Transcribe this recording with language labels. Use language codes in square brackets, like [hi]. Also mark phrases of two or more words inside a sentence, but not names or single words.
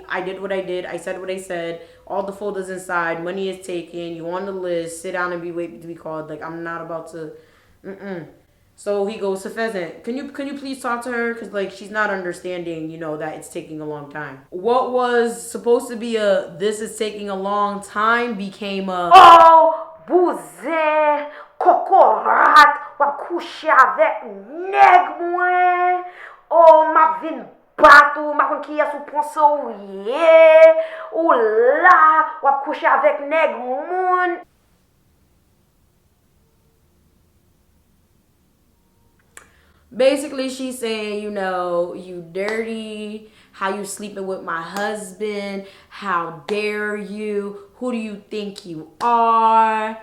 [en] I did what I did. I said what I said. All the folders inside. Money is taken. You on the list. Sit down and be waiting to be called. Like, I'm not about to. So he goes to Pheasant. Can you please talk to her? Because, like, she's not understanding, you know, that it's taking a long time. What was supposed to be a this is taking a long time became a [ht] Oh, bouzé, kokorat, wap kouche avec nèg mwen. Oh, m'a vin batou, m'a kon ki sou ponso ou ye. Ou la, wap kouche avec nèg moun. [en] Basically, she's saying, you know, you dirty, how you sleeping with my husband, how dare you, who do you think you are?